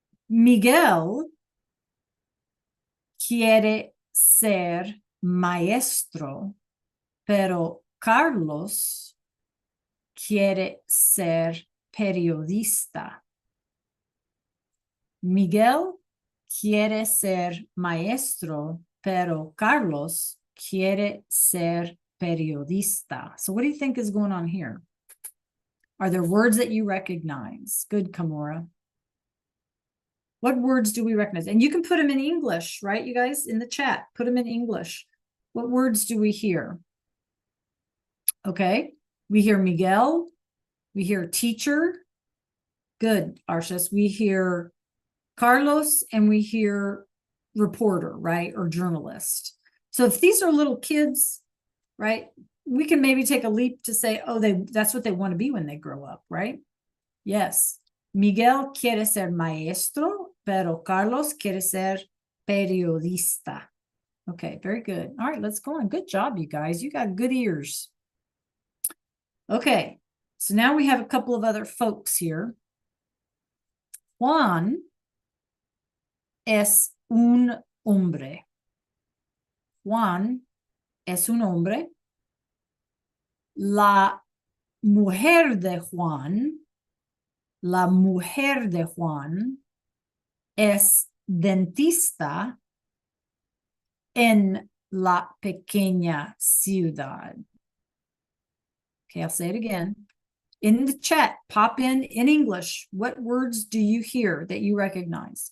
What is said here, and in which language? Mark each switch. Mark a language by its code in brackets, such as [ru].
[es] Miguel quiere ser maestro, pero Carlos quiere ser periodista. Miguel quiere ser maestro, pero Carlos quiere ser periodista. [en] So what do you think is going on here? Are there words that you recognize? Good, Kamora. What words do we recognize? And you can put them in English, right, you guys, in the chat. Put them in English. What words do we hear? Okay, we hear Miguel. We hear teacher. Good, Arshas. We hear Carlos and we hear reporter, right, or journalist. So if these are little kids, right, we can maybe take a leap to say, oh, that's what they want to be when they grow up, right? Yes. [es] Miguel quiere ser maestro, pero Carlos quiere ser periodista. [en] Okay, very good. All right, let's go on. Good job, you guys. You got good ears. Okay, so now we have a couple of other folks here. [es] Juan es un hombre. Juan es un hombre. La mujer de Juan es dentista en la pequeña ciudad. [en] Okay, I'll say it again. In the chat, pop in English. What words do you hear that you recognize?